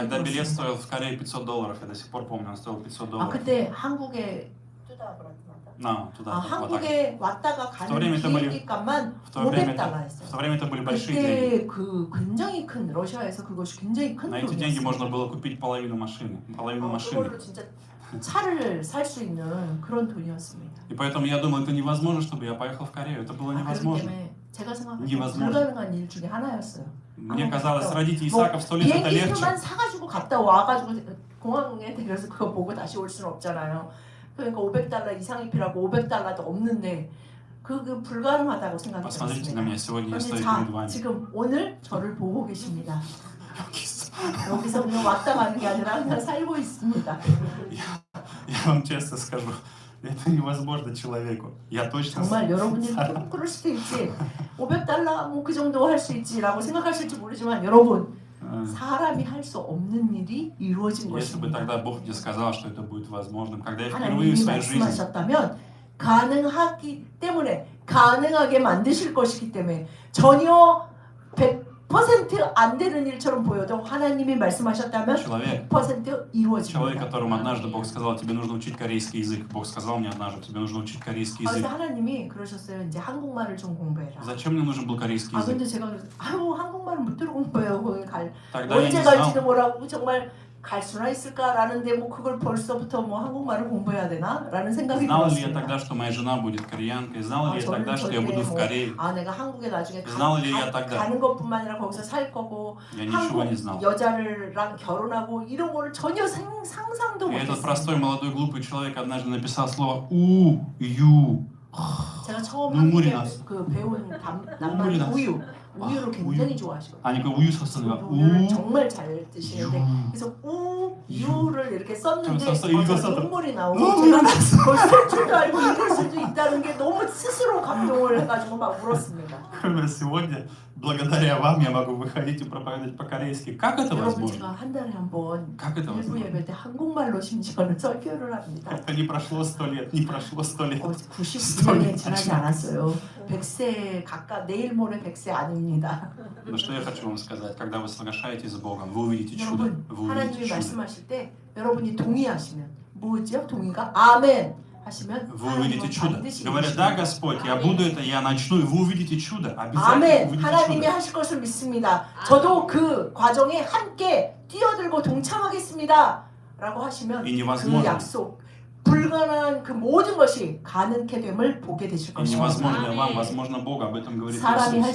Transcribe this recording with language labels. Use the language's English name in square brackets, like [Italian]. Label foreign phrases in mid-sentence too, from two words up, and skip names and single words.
[Russian] Тогда билет [Korean] 들었어요. [Russian] стоил в Корее $500. Я до сих пор помню, он стоил $500. [Korean] 그때 한국에 [Russian] На, туда. вот так. [Korean] 한국에 왔다가 [Russian] В то время [Korean] 가는 [Russian] это были, [Korean] 비행기 값만 [Russian] в то время [Korean] $500였어요. [Russian] это были большие деньги. [Korean] 그때 그 굉장히 큰 러시아에서 그것이 굉장히 큰 [Russian] На эти деньги [Korean] 돈이었어요. [Russian] можно было купить половину машины. Половину машины. [Korean] 그걸로 진짜 차를 살 수 있는 그런 돈이었습니다. [Russian] И поэтому я думал, это невозможно, чтобы я поехал в Корею. Это было [Korean] 그렇기 [Russian] невозможно. [Korean] 때문에 제가 생각할 때 [Russian] невозможно. [Korean] 불가능한 일 중에 하나였어요. [Russian] Мне казалось, родить [Korean] 뭐 [Russian] Исаака в 100 лет это легче. [Korean] 비행기표만 사가지고 갔다 와가지고 공항에 내려서 그거 보고 다시 올 수는 없잖아요. 그러니까 $500 이상이 필요하고 $500도 없는데 그 불가능하다고 생각이 [Russian] Посмотрите на [Korean] 들었습니다. [Russian] меня, сегодня я [Korean] 그런데 [Russian] стою [Korean] 자, [Russian] перед вами. [Korean] 지금 오늘 저를 보고 계십니다. 여기서 그냥 왔다 가는 게 아니라 그냥 살고 있습니다. [Russian] Я вам честно скажу, это невозможно человеку. Я точно [Korean] 정말 여러분들이 꼭 그럴 수도 있지. $500 뭐 그 정도 할 수 있지라고 생각하실지 모르지만 여러분, 사람이 할 수 없는 일이 이루어진 [Russian] Если бы [Korean] 것입니다. [Russian] тогда Бог мне сказал, что это будет возможным, когда я впервые [Korean] 하나님이 [Russian] в своей жизни, [Korean] 말씀하셨다면 가능하기 때문에 가능하게 만드실 것이기 때문에 전혀 100% 안 되는 일처럼 보여도 하나님이 말씀하셨다면 [Russian] человек, 100% человек, [Korean] 이루어집니다. [Russian] которому однажды Бог сказал, тебе нужно учить корейский язык. Бог сказал мне однажды, тебе нужно учить корейский язык. [Korean] 그래서 하나님이 그러셨어요. 이제 한국말을 좀 공부해라. [Russian] Зачем мне нужен был корейский язык? [Korean] 근데 제가 그래서 한국말은 못 들어 공부해요. 거기 [Russian] Тогда я [Korean] 언제 [Russian] не [Korean] 갈지도 [Russian] знал, [Korean] 모르고 정말 갈 수나 있을까라는데 뭐 그걸 벌써부터 뭐 한국말을 공부해야 되나라는 생각이 [Russian] знал ли я [Korean] 들었습니다. [Russian] тогда, что моя жена будет кореянкой? Знал ли я [Korean] 저는 [Russian] тогда, что я [Korean] 절대 [Russian] буду в [Korean] 뭐, [Russian] Корее? [Korean] 내가 한국에 나중에 [Russian] знал ли я тогда? [Korean] 가는 것뿐만 아니라 거기서 살 거고 [Russian] Я ничего не [Korean] 한국 [Russian] знал. [Korean] 여자랑 결혼하고 이런 거를 전혀 상상도 [Russian] И этот [Korean] 못했어요. [Russian] простой молодой глупый человек однажды написал слово у, [Korean] 유. 제가 처음 눈물이 한국에 났어. 그 배운 눈물이 낱말이 났어. 우유를 굉장히 좋아하시거든요. 아니 그 우유 소스가 우유를 우, 정말 잘 드시는데 유. 그래서 유를 이렇게 썼는데 좀 썼어, 읽었어. 눈물이 나오고 눈물이 제가 그걸 쓸 줄도 알고 읽을 수도 있다는 게 너무 스스로 감동을 해가지고 막 울었습니다. [Russian] Кроме сегодня, благодаря вам я могу выходить и проповедовать по-корейски. Как это [Korean] 여러분 [Russian] возможно? [Korean] 제가 한 달에 한 번 [Russian] Как это [Korean] 일부 [Russian] возможно? [Korean] 예배 때 한국말로 심지어는 설교를 합니다. [Russian] Это не прошло 100 лет, не прошло 100 лет. [Korean] 92년이 지나지 않았어요. 100세 가까 내일 모레 100세 아닙니다. [Russian] Но что я хочу вам сказать, когда вы соглашаетесь с Богом, вы увидите чудо. [Korean] 여러분 [Russian] Вы увидите [Korean] 하나님이 [Russian] чудо. [Korean] 말씀하실 때 여러분이 동의하시면 뭐죠? 동의가 아멘 하시면 [Russian] Вы увидите [Korean] 하나님은 [Russian] чудо. [Korean] 반드시 [Russian] Говорят, да, [Korean] 이루십니다. [Russian] Господь, я буду это, я начну, и вы увидите чудо. Обязательно [Korean] 아멘. [Russian] увидите [Korean] 하나님이 [Russian] чудо. [Korean] 하실 것을 믿습니다. 저도 그 과정에 함께 뛰어들고 동참하겠습니다. 라고 하시면 [Russian] И [Korean] 그 [Russian] невозможно, [Korean] 약속, 불가능한 그 모든 것이 가능케 됨을 보게 되실 [Russian] и [Korean] 것입니다. [Russian] невозможно вам, возможно Богу, об этом говорит [Korean] 사람이 할